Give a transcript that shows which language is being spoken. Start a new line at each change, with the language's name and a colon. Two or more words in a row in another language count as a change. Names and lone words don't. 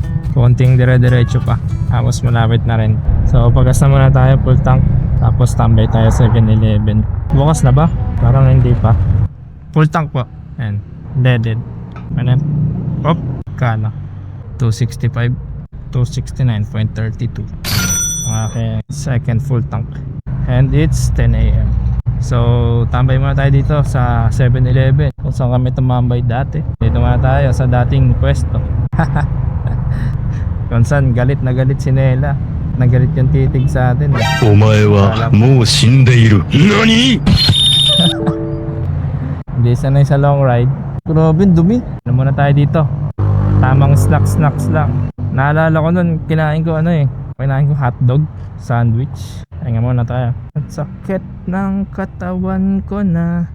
Filipino: Konting dire-diretso pa. Tapos malapit na rin. So pagkas na muna tayo
English: full tank.
Filipino: Tapos tambay tayo 7-Eleven. Bukas na ba? Parang hindi pa.
English: Full tank
Filipino: po. Ayan. Deaded. Ano? Op. Kala. 265. 269.32.
English: Okay. Second full tank. And it's 10 AM.
Filipino: So tambay muna tayo dito sa 7-Eleven. Kung saan kami tumambay dati. Dito muna tayo sa dating pwesto. Kung saan galit na galit si Nela. Nagalit yung titig sa atin.
Japanese: お前はもう死んでいる。何？
Filipino: Hindi sanay sa
English: long ride.
Filipino: Grabe, dumi. Ano muna tayo dito? Tamang snacks lang. Naalala ko nun, kinain ko hotdog, sandwich. Ay nga muna tayo. At sakit ng katawan ko na.